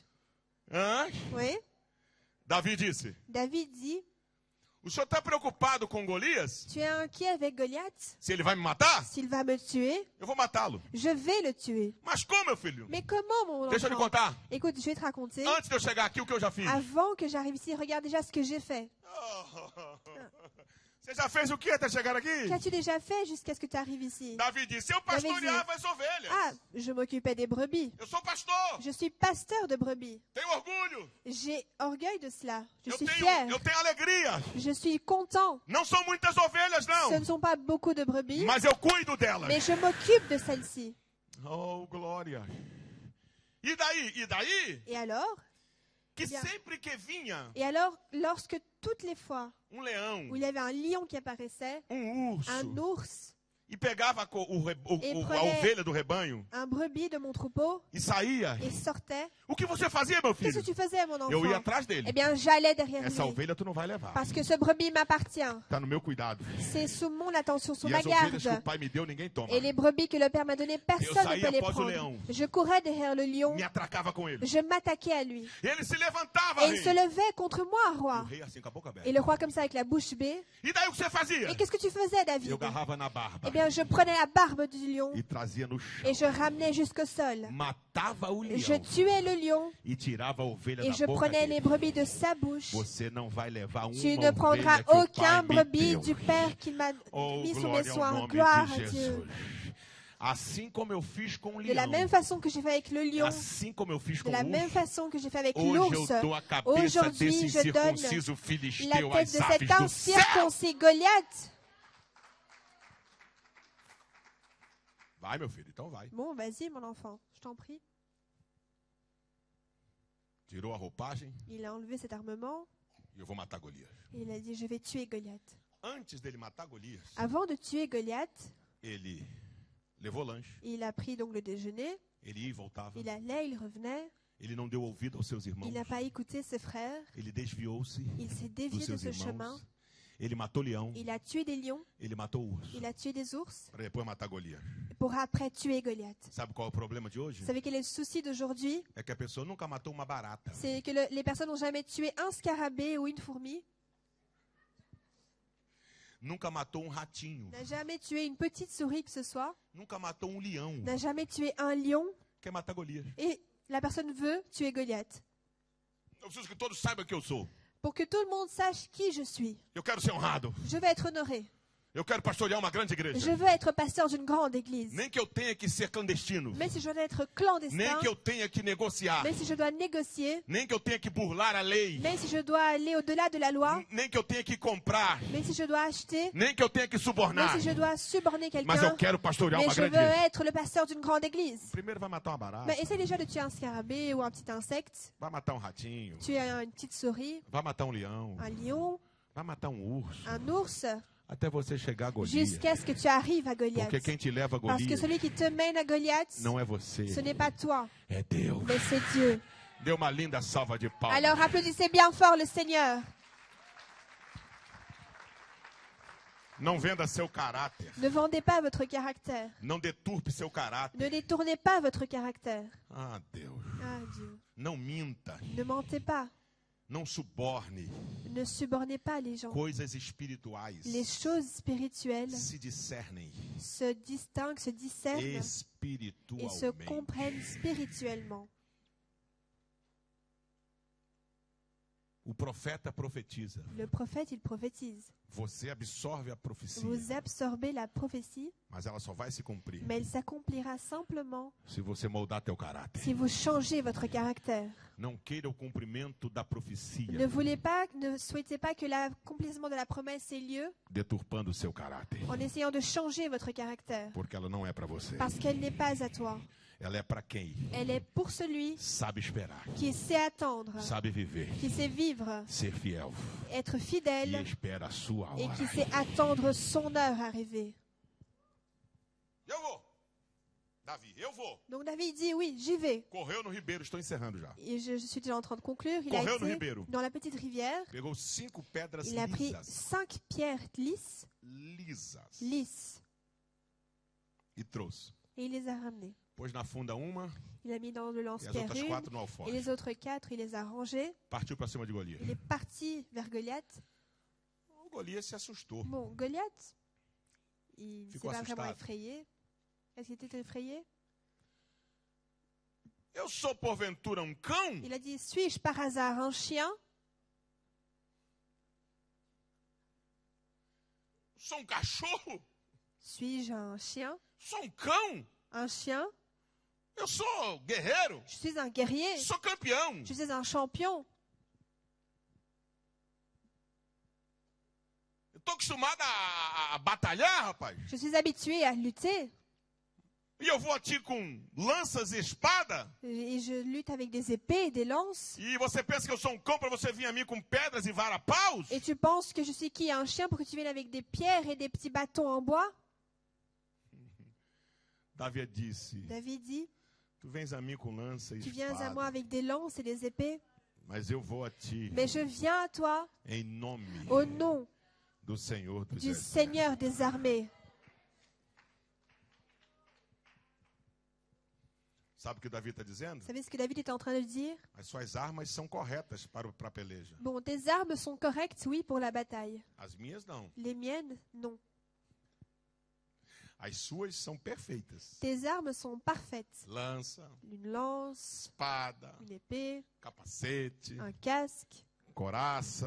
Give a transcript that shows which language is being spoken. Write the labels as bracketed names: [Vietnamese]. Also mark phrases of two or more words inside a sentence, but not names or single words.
[French] Hã? Oui. [Portuguese] Davi disse: [French] David dit, [Portuguese] "O senhor está preocupado com Golias? [French] tu es inquiet avec Goliath? [Portuguese] Se ele vai me matar, [French] S'il va me tuer, [Portuguese] eu vou matá-lo. [French] je vais le tuer. [Portuguese] Mas como, meu filho? [French] Mais comment, mon [Portuguese] Deixa eu lhe [French] enfant? [Portuguese] contar. [French] Écoute, je vais te raconter. [Portuguese] Antes de eu chegar aqui, o que eu já fiz. [French] Avant que j'arrive ici, regarde déjà ce que j'ai fait. [Portuguese] Você já fez o que até chegar aqui? [French] Qu'as-tu déjà fait jusqu'à ce que tu arrives ici? [Portuguese] Davi disse: eu pastoreava as ovelhas. [French] Ah, je m'occupais des brebis. [Portuguese] Eu sou pastor. [French] Je suis pasteur de brebis. [Portuguese] Tenho orgulho. [French] J'ai orgueil de cela. Je [Portuguese] Eu [French] suis [Portuguese] tenho [French] fier. [Portuguese] alegria. [French] Je suis content. [Portuguese] Não são muitas ovelhas, [French] Ce [Portuguese] não. [French] ne sont pas beaucoup de brebis, [Portuguese] Mas eu cuido delas. [French] mais je m'occupe de celles-ci. [Portuguese] Oh, glória. E daí? [French] Et alors? [Portuguese] Que [French] Bien. [Portuguese] sempre que vinha [French] Et alors, lorsque toutes les fois [Portuguese] leão, [French] où il y avait un lion qui apparaissait, un [Portuguese] urso, [French] ours, [Portuguese] e pegava a ovelha do rebanho [French] un brebis de mon troupeau [Portuguese] e saía. [French] et sortait. [Portuguese] O que você fazia, meu [French] Qu'est-ce [Portuguese] filho? [French] que tu faisais, mon [Portuguese] Eu ia [French] enfant? [Portuguese] atrás dele. [French] Eh bien, j'allais derrière [Portuguese] Essa [French] lui. [Portuguese] ovelha tu não vai levar. [French] Parce que ce brebis m'appartient. [Portuguese] Tá no meu cuidado. [French] C'est sous mon attention, sous [Portuguese] E [French] ma [Portuguese] as ovelhas que o [French] garde. [Portuguese] pai me deu, ninguém toma. [French] Et les brebis que le Père m'a données, personne ne [Portuguese] saía [French] peut les [Portuguese] após o [French] prendre. [Portuguese] leão. [French] Je courais derrière le lion. [Portuguese] Me atracava com ele. [French] Je m'attaquais à lui. [Portuguese] Ele se levantava, [French] Et il [Portuguese] rei. [French] se levait contre moi, [Portuguese] E o [French] roi. [Portuguese] rei assim com a boca aberta. [French] Et le roi comme ça avec la bouche bée. [Portuguese] E daí o que você fazia? [French] Et qu'est-ce que tu faisais, David? [Portuguese] Eu agarrava na barba [French] Eh bien, je prenais la barbe du lion [Portuguese] e trazia no chão. [French] et je ramenais jusqu'au sol. [Portuguese] Matava o [French] Je [Portuguese] leão [French] tuais le lion [Portuguese] e tirava a ovelha [French] et [Portuguese] da [French] je [Portuguese] boca [French] prenais les [Portuguese] dele. [French] brebis de sa bouche. [Portuguese] Você não vai levar [French] Tu [Portuguese] uma [French] ne prendras [Portuguese] ovelha que o [French] aucun [Portuguese] pai me [French] brebis [Portuguese] deu. [French] du Père qu'il m'a [Portuguese] Oh, [French] mis sous mes [Portuguese] glória ao [French] soins. [Portuguese] nome [French] Gloire [Portuguese] de [French] à Dieu. [Portuguese] Jesus. Assim como eu fiz com o [French] De la [Portuguese] leão, [French] même façon que j'ai fait avec le lion, [Portuguese] assim como eu fiz [French] de [Portuguese] com [French] la [Portuguese] o [French] même [Portuguese] urso, [French] façon que j'ai fait avec [Portuguese] hoje [French] l'ours, [Portuguese] eu dou a cabeça [French] aujourd'hui [Portuguese] desse [French] je donne [Portuguese] incircunciso [French] la [Portuguese] filisteu [French] tête [Portuguese] às [French] de [Portuguese] aves [French] cet [Portuguese] do céu. [French] incirconcis Goliath. [Portuguese] Vai, meu filho, então vai. [French] Bon, vas-y, mon enfant, je t'en prie. [Portuguese] Tirou a roupagem [French] Il a enlevé cet armement [Portuguese] e eu vou matar Golias. [French] et il a dit, je vais tuer Goliath. [Portuguese] Antes dele matar Golias, [French] Avant de tuer Goliath, [Portuguese] ele levou lanche, [French] il a pris donc le déjeuner, [Portuguese] ele ia e voltava. [French] il allait, il revenait, [Portuguese] Ele não deu ouvido aos seus irmãos. [French] il n'a pas écouté ses frères, [Portuguese] Ele desviou-se [French] il s'est [Portuguese] dos [French] dévié de [Portuguese] seus [French] ce chemin, [Portuguese] irmãos. Ele matou leão, [French] il a tué des lions, [Portuguese] ele matou urso, [French] il a tué des ours, [Portuguese] para depois matar Golias. [French] pour après tuer Goliath. [Portuguese] Sabe qual é o problema de hoje? [French] Vous savez quel est le souci d'aujourd'hui? [Portuguese] É que a pessoa nunca matou uma barata. [French] C'est que les personnes n'ont jamais tué un scarabée ou une fourmi, [Portuguese] Nunca matou um ratinho. [French] n'a jamais tué une petite souris que ce soit, [Portuguese] Nunca matou um leão. [French] n'a jamais tué un lion, [Portuguese] Quer matar Golias. [French] et la personne veut tuer Goliath. [Portuguese] Eu preciso que todos saibam que eu sou. [French] Pour que tout le monde sache qui je suis, [Portuguese] Eu quero ser honrado. [French] je vais être honoré. [Portuguese] Eu quero pastorear uma grande [French] Je [Portuguese] igreja. [French] veux être pasteur d'une grande église. [Portuguese] Nem que eu tenha que ser clandestino. [French] Mais si je dois être [Portuguese] Nem [French] clandestin, [Portuguese] que eu tenha que negociar. [French] mais si je dois négocier, [Portuguese] Nem que eu tenha que burlar a lei. [French] mais si je dois aller au-delà de la loi, [Portuguese] Nem que eu tenha que comprar. [French] mais si je dois acheter, [Portuguese] Nem que eu tenha que [French] mais [Portuguese] subornar. [French] si je dois suborner [Portuguese] Mas eu [French] quelqu'un, [Portuguese] quero pastorear [French] mais [Portuguese] uma [French] je [Portuguese] grande [French] veux [Portuguese] igreja. [French] être le pasteur d'une grande église. [Portuguese] Primeiro vai matar uma barata. [French] Mais essaie déjà de tuer un scarabée ou un petit insecte, [Portuguese] Vai matar um ratinho. [French] tuer une petite souris, [Portuguese] Vai matar um leão. [French] un lion, [Portuguese] Vai matar um urso. [French] un ours, [Portuguese] Até você chegar a Golias. [French] jusqu'à ce que tu arrives à Goliath. [Portuguese] Porque quem te leva a [French] Parce que [Portuguese] Golias [French] celui qui te mène à Goliath, [Portuguese] não é você. [French] ce n'est pas toi, [Portuguese] É Deus. [French] mais c'est Dieu. [Portuguese] Dê uma linda salva de palmas. [French] Alors applaudissez bien fort le Seigneur. [Portuguese] Não venda seu caráter. [French] Ne vendez pas votre caractère. [Portuguese] Não deturpe seu caráter. [French] Ne détournez pas votre caractère. [Portuguese] Ah, Deus. [French] Ah Dieu. [Portuguese] Não minta. [French] Ne mentez pas. [Portuguese] Não suborne. [French] Ne subornez pas les gens. [Portuguese] Coisas espirituais [French] Les choses spirituelles [Portuguese] se discernem [French] se distinguent, se discernent et se [Portuguese] espiritualmente. [French] comprennent spirituellement. [Portuguese] O profeta profetiza. [French] Le prophète, il prophétise. [Portuguese] Você absorve a profecia, [French] Vous absorbez la prophétie, [Portuguese] mas ela só vai se cumprir [French] mais elle s'accomplira simplement [Portuguese] se você moldar teu caráter. [French] si vous changez votre caractère. [Portuguese] Não queira o cumprimento da profecia [French] Ne souhaitez pas que l'accomplissement de la promesse ait lieu [Portuguese] deturpando o seu caráter, [French] en essayant de changer votre caractère, [Portuguese] porque ela não é para você. [French] parce qu'elle n'est pas à toi. [Portuguese] Ela é para quem [French] Elle est pour celui [Portuguese] sabe esperar, [French] qui sait attendre, [Portuguese] sabe viver, [French] qui sait vivre, [Portuguese] ser fiel [French] être [Portuguese] e [French] fidèle [Portuguese] espera a sua [French] et [Portuguese] hora. [French] qui sait attendre son heure arrivée. [Portuguese] Eu vou. Davi, eu vou. [French] Donc David dit oui, j'y vais. [Portuguese] Correu no ribeiro, estou encerrando já. [French] Et je suis déjà en train de conclure. Il a [Portuguese] Correu no [French] été [Portuguese] ribeiro. [French] dans la petite rivière. [Portuguese] Pegou 5 pedras [French] Il a pris [Portuguese] lisas, [French] 5 pierres lisses [Portuguese] e trouxe. [French] et il les a ramenées. [Portuguese] Pôs na funda uma [French] Il a mis dans le [Portuguese] e as [French] lance-pierre [Portuguese] outras [French] une [Portuguese] 4 no [French] et [Portuguese] alforje. [French] les autres 4, il les a rangées. [Portuguese] Partiu para cima de Golias. [French] Il est parti vers Goliath. [Portuguese] O Golias se assustou. [French] Bon, Goliath, il ne s'est [Portuguese] Ficou [French] pas vraiment [Portuguese] assustado. [French] effrayé. Est-ce qu'il était effrayé? [Portuguese] Eu sou porventura um cão? [French] Il a dit, suis-je par hasard un chien? [Portuguese] Sou um cachorro? [French] Suis-je un chien? [Portuguese] Sou um cão? [French] Un chien? [Portuguese] Eu sou guerreiro? [French] Je suis un guerrier. [Portuguese] Sou campeão? [French] Je suis un champion. [Portuguese] Eu tô acostumado a batalhar, rapaz. [French] Je suis habitué à lutter. [Portuguese] E eu vou a ti com lanças e espada? [French] Et je lutte avec des épées et des lances. [Portuguese] E você pensa que eu sou um cão para você vir a mim com pedras e vara-paus? [French] Et tu penses que je suis qui? Un chien pour que tu viennes avec des pierres et des petits bâtons en bois? [Portuguese] Davi disse, [French] David dit, [Portuguese] tu vens a mim com lança e [French] tu viens à moi [Portuguese] espada, [French] avec des lances et des épées, [Portuguese] mas eu vou a ti [French] mais je viens à toi [Portuguese] em nome [French] au nom [Portuguese] do Senhor dos [French] du [Portuguese] Exércitos. [French] Seigneur des armées. [Portuguese] Sabe o que Davi está dizendo? [French] Vous savez ce que David était en train de dire? [Portuguese] As suas armas são corretas para a peleja. [French] Bon, tes armes sont correctes, oui, pour la bataille. [Portuguese] As minhas não. [French] Les miennes, non. [Portuguese] As suas são perfeitas. [French] Tes armes sont parfaites. [Portuguese] Lança, [French] Une lance, [Portuguese] espada, [French] une épée, [Portuguese] capacete, [French] un casque, [Portuguese] coraça,